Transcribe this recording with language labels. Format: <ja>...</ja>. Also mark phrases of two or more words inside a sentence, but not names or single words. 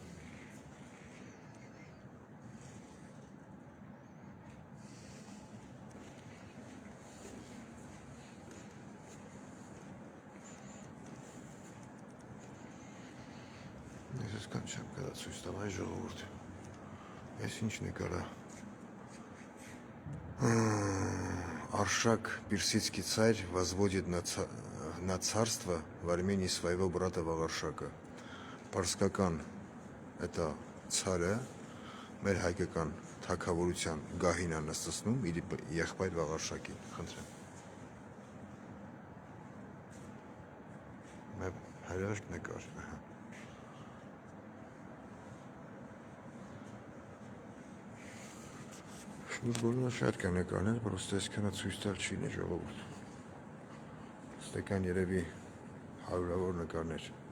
<hy>Ես այսքան չեմ կարա ցույց տամ այս ժողովուրդ։ Այս ինչ նկարա։</hy> <ru>Аршак, персидский царь, возводит на царство в Армении своего брата Вагаршака. Парскакан – это царя,</ru> <hy>մեր հայկական թագավորության գահին անստացնում իր եղբայր Վաղարշակին, խնդրեմ։ Մեր հրաշք նկար, ահա։ Բոլորը շատ կան նկարներ, պրոստը այսքանը ցույց տալ չի լինի ժողովուրդ։ Ստեկան երևի հարյուրավոր նկարներ։</hy>